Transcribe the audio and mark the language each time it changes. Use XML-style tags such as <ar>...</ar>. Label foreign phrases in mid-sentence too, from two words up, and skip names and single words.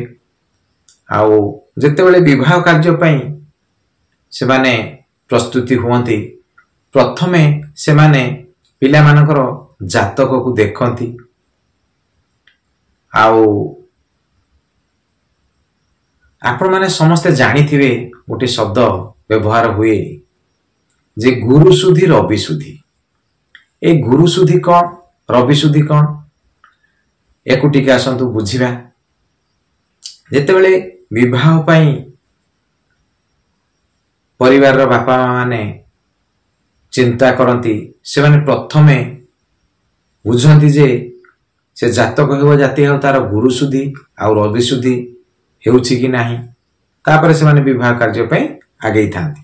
<or>ଆଉ ଯେତେବେଳେ ବିବାହ କାର୍ଯ୍ୟ ପାଇଁ ସେ ମାନେ ପ୍ରସ୍ତୁତ ହୁଅନ୍ତି ପ୍ରଥମେ ସେ ମାନେ ପିଲା ମାନଙ୍କର ଜାତକକୁ ଦେଖନ୍ତି। ଆଉ ଆପଣ ମାନେ ସମସ୍ତେ ଜାଣିଥିବେ ଗୋଟେ ଶବ୍ଦ ବ୍ୟବହାର ହୁଏ ଯେ ଗୁରୁ ଶୁଦ୍ଧି ରବି ଶୁଦ୍ଧି। ଏ ଗୁରୁ ଶୁଦ୍ଧି କଣ ରବି ଶୁଦ୍ଧି କଣ ଏକୁ ଟିକେ ଆସନ୍ତୁ ବୁଝିବା। ଯେତେବେଳେ ବିବାହ ପାଇଁ ପରିବାରର ବାପା ମାନେ ଚିନ୍ତା କରନ୍ତି ସେ ମାନେ ପ୍ରଥମେ ବୁଝନ୍ତି ଯେ ସେ ଜାତକ ହେଉ ଜାତି ହେଉ ତାର ଗୁରୁ ଶୁଦ୍ଧି ଆ ରବି ଶୁଦ୍ଧି ହେଉଛି କି ନାହିଁ ତାପରେ ସେ ମାନେ ବିବାହ କାର୍ଯ୍ୟ ପାଇଁ ଆଗେଇଥାନ୍ତି।</or>